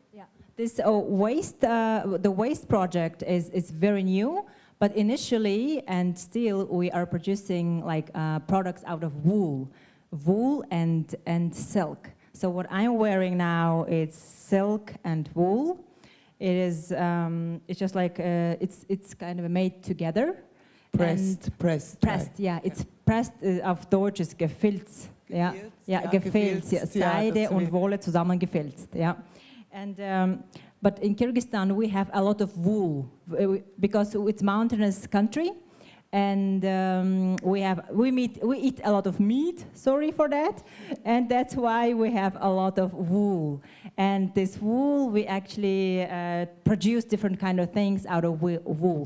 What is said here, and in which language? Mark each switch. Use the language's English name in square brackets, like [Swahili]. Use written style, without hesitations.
[English] Yeah, this waste, the waste project is very new, but initially and still we are producing like products out of wool and silk. So what I'm wearing now is silk and wool. It is it's just like it's kind of made together. Pressed. Pressed, yeah. It's pressed, [German] auf Deutsch ist gefilzt. Ja, gefilzt. Ja. Seide und Wolle zusammengefilzt. Ja. [English] And but in Kyrgyzstan we have a lot of wool because it's mountainous country, and we eat a lot of meat. Sorry for that, and that's why we have a lot of wool. And this wool we actually produce different kind of things out of wool.